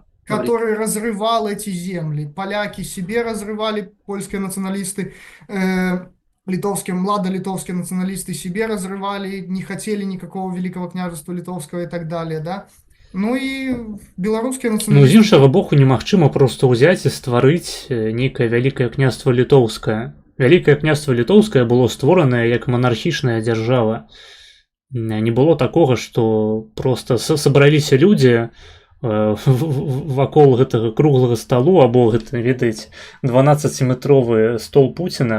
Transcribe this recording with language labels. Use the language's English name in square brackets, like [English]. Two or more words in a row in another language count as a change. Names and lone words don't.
[Russian] Который разрывал эти земли. Поляки себе разрывали, польские националисты, младолитовские националисты себе разрывали, не хотели никакого Великого княжества Литовского и так далее, да. Ну и белорусские националисты... [Belarusian] Ну, з іншага боку, немагчыма проста ўзяць і стварыць нейкае Вялікае княства Літоўскае. Вялікае княства Літоўскае было створанае як монархічная дзяржава. Не было такога, што проста сабраліся людзі вакол гэтага круглага сталу, або гэта, ведаеце, 12-метровы стол Пуціна.